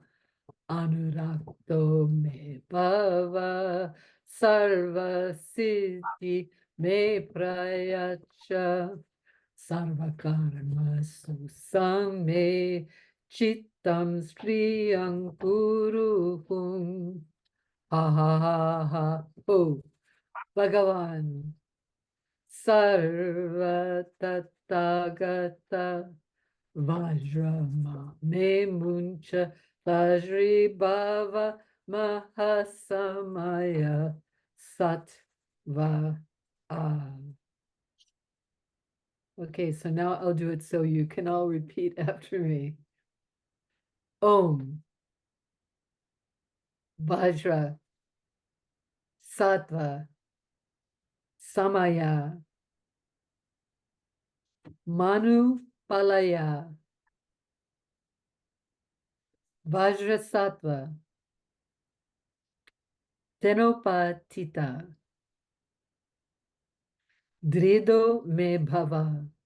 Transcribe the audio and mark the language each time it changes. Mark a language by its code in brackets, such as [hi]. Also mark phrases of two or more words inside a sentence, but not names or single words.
[sa] अनुरक्तो मे भव सर्व सिद्धि मे प्रयच्छ सर्वकर्म सुसमे चित्तम् श्रियम् पुरुहुम् ह ह ह ह हो भगवन् सर्व तथागत वज्रम मे मुञ्च वज्री भव महासमय सत्त्व. [en] Okay, so now I'll do it so you can all repeat after me. [sa] ओम् वज्र सत्त्व समय मनु पालय वज्र सत्त्व तेनोपतित दृढो मे भव